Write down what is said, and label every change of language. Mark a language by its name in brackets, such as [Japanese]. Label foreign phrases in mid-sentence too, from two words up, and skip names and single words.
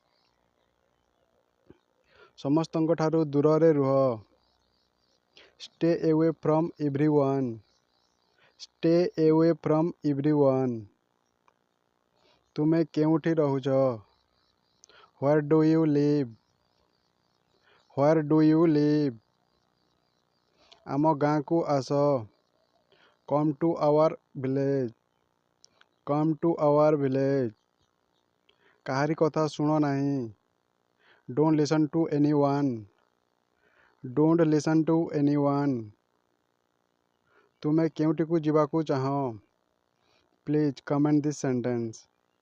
[Odia] ସମସ୍ତଙ୍କ ଠାରୁ ଦୂରରେ ରୁହ। [English] Stay away from everyone. Stay away from everyone. [Odia] ତୁମେ କେଉଁଠି ରହୁଛ? [English] Where do you live? Where do you live? [Odia] ଆମ ଗାଁକୁ ଆସ। [English] Come to our village. Come to our village. [Odia] କାହାରି କଥା ଶୁଣ ନାହିଁ। [English] Don't listen to anyone. Don't listen to anyone. [Odia] ତୁମେ କେଉଁଠିକୁ ଯିବାକୁ ଚାହଁ? [English] please comment this sentence.